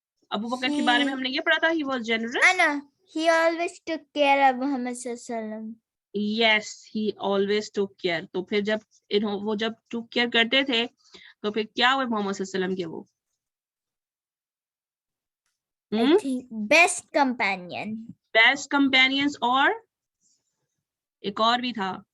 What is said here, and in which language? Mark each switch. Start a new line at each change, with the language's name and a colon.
Urdu: ابو بکر کے بارے میں ہم نے یہ پڑھا تھا,
English: he was generous. Anna, he always took care of Muhammad sallallahu alaihi wasallam. Yes, he always took care.
Urdu: تو پھر جب وہ جب
English: took care
Urdu: کرتے تھے تو پھر کیا ہوئے محمد صلی اللہ علیہ وسلم کے وہ؟
English: I think best companion. Best companions,
Urdu: اور ایک اور بھی تھا,